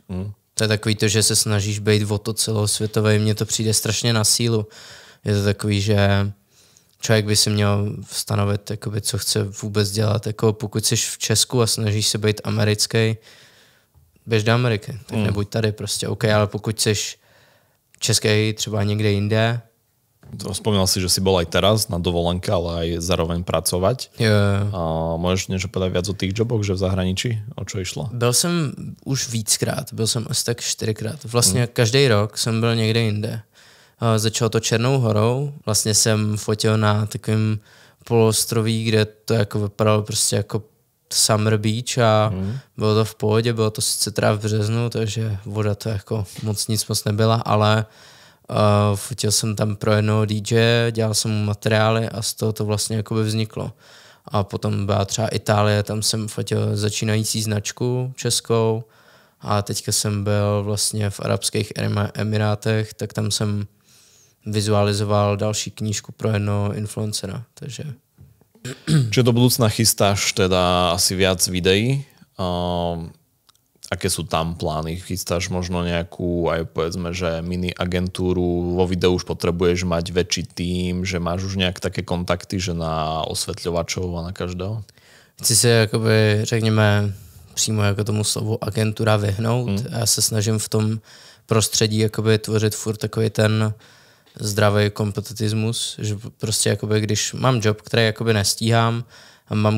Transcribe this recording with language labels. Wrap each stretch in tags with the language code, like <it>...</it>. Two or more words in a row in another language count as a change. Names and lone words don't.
<cs>To je takový to, že se snažíš být o to celosvětové, mně to přijde strašně na sílu. Je to takový, že člověk by si měl stanovit, jakoby, co chce vůbec dělat. Jako pokud jsi v Česku a snažíš se být americký, běž do Ameriky, tak nebuď tady prostě. OK, ale pokud jsi český třeba někde jinde.</cs> <sk>Spomínal si, že si bol aj teraz na dovolenke, ale aj zároveň pracovať.</sk> <cs>Jo.</cs> <sk>A môžeš niečo povedať viac o tých joboch, že v zahraničí? O čo išlo?</sk> <cs>Byl jsem už víckrát, byl jsem asi tak 4krát. Vlastně každý rok jsem byl někde jinde. Začalo to Černou horou, vlastně jsem fotil na takovém poloostroví, kde to jako vypadalo prostě jako</cs> <en>Summer Beach</en> <cs>a bylo to v pohodě, bylo to sice teda v březnu, takže voda to jako nic moc nebyla, ale fotil jsem tam pro jednoho DJ, dělal jsem mu materiály a z toho to vlastně jakoby vzniklo. A potom byla třeba Itálie, tam jsem fotil začínající značku českou a teďka jsem byl vlastně v Arabských Emirátech, tak tam jsem vizualizoval další knížku pro jednoho influencera, takže...</cs> <sk>Čiže do budúcna chystáš teda asi viac videí. Aké sú tam plány? Chystáš možno nejakú, aj povedzme, že mini agentúru, vo videu už potrebuješ mať väčší tím, že máš už nejak také kontakty, že na osvetľovačov a na každého?</sk> <cs>Chci se jakoby, řekněme, přímo jako tomu slovu agentura vyhnout. Já se snažím v tom prostředí jakoby tvořit furt takový ten zdravý kompetitismus, že prostě jakoby, když mám job, který jakoby nestíhám a mám</cs>